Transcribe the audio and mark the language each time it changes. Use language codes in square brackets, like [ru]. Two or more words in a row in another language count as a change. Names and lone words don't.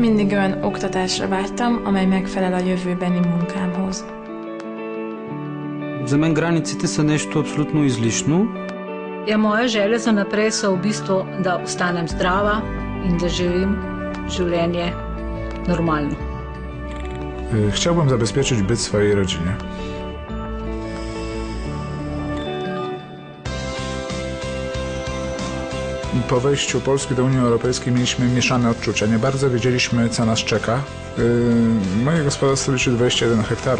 [hu] egy olyan oktatásra vágytam, amely megfelel a jövőbeni munkámhoz. [bg] За мен границите са нещо абсолютно излишно. [sl] Moja želja za naprej so v bistvu, da ostanem zdrava in da živim življenje normalno. [pl] Chciałbym zabezpieczyć byt swojej rodzinie. Po wejściu Polski do Unii Europejskiej mieliśmy mieszane odczucia. Nie bardzo wiedzieliśmy, co nas czeka. Moje gospodarstwo liczy 21 hektarów.